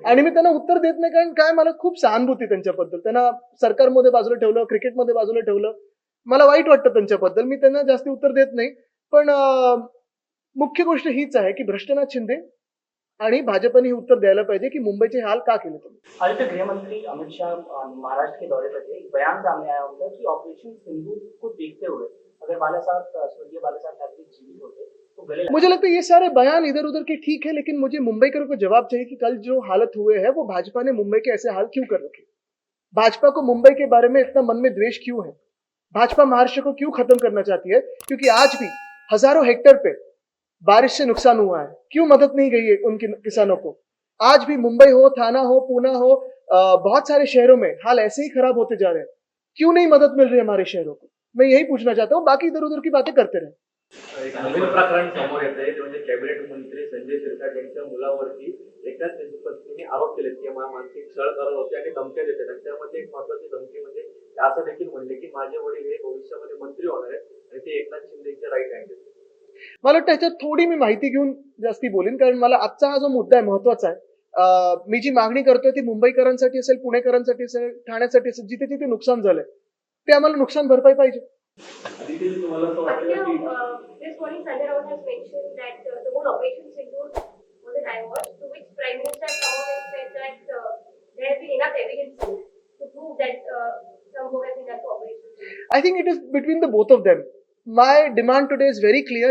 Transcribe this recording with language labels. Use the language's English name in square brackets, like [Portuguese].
[Marathi] आणि मी त्यांना उत्तर देत नाही, कारण काय, मला खूप सहानुभूती त्यांच्याबद्दल. त्यांना सरकारमध्ये बाजूला ठेवलं, क्रिकेटमध्ये बाजूला ठेवलं. मला वाईट वाटतं त्यांच्याबद्दल. मी त्यांना जास्ती उत्तर देत नाही. पण मुख्य गोष्ट हीच आहे की भ्रष्टनाथ शिंदे आणि भाजपने हे उत्तर द्यायला पाहिजे की मुंबईचे हाल का केले तुम्ही. [Hindi] आदित्य, गृहमंत्री अमित शाह महाराष्ट्र के दौरे पर थे। एक बयान सामने आया उनका कि ऑपरेशन सिंदूर को देखते हुए अगर स्वर्गीय बाला साहब ठाकरे जीवित होते तो गले मुझे लगता है ये सारे बयान इधर उधर के ठीक है, लेकिन मुझे मुंबईकरों को जवाब चाहिए कि कल जो हालत हुए हैं वो भाजपा ने मुंबई के ऐसे हाल क्यों कर रखे? भाजपा को मुंबई के बारे में इतना मन में द्वेष क्यों है? भाजपा महाराष्ट्र को क्यों खत्म करना चाहती है? क्योंकि आज भी हजारों हेक्टेयर पे बारिश से नुकसान हुआ है, क्यों मदद नहीं गई है उन किसानों को? आज भी मुंबई हो, थाना हो, पूना हो, बहुत सारे शहरों में हाल ऐसे ही खराब होते जा रहे हैं, क्यों नहीं मदद मिल रही हमारे शहरों को? मैं यही पूछना चाहता हूँ, बाकी इधर उधर की बातें करते रहे. [Marathi] एक नवीन प्रकरण समोर येत आहे. ते म्हणजे कॅबिनेट मंत्री संजय शिरसाट यांच्या मुलावरती एकाच पत्नीने आरोप केले की मानसिक छळ करत होते आणि धमक्या देते. आणि त्यामध्ये एक महत्वाची धमकी म्हणजे असं देखील म्हणले की माझे वडील हे भविष्यामध्ये मंत्री होणार आहेत आणि ते एकनाथ शिंदेचे राईट हँड आहेत. मला वाटतं ह्याच्यात थोडी मी माहिती घेऊन जास्ती बोलेन, कारण मला आजचा हा जो मुद्दा आहे महत्वाचा आहे. मी जी मागणी करतोय ती मुंबईकरांसाठी असेल, पुणेकरांसाठी असेल, ठाण्यासाठी असेल, जिथे जिथे नुकसान झालंय ते आम्हाला नुकसान भरपाई पाहिजे. आदित्य, तुम्हाला असं वाटतं की [English] This morning Sanjay Raut has mentioned that the whole Operation Sindoor was a diverse, to which Prime Minister has come out and said that there has been enough evidence to prove that some work has been done for Operation Sindoor. I think it is between the both of them. My demand today is very clear.